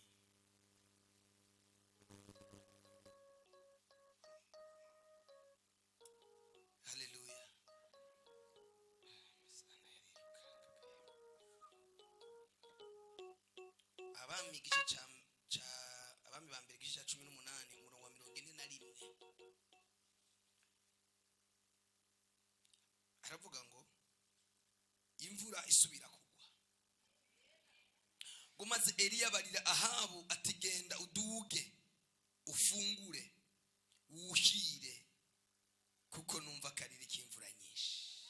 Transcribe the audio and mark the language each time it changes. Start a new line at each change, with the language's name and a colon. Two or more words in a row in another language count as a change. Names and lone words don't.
Rundi: Haleluya. Abami igice ca abami ba mbere igice ca 18 umurongo wa 41 aravuga ngo imvura isubira kugwa ngo maze Eliya barira Ahabu ati genda uduge ufungure wuhire kuko numva kariri k'imvura nyinshi.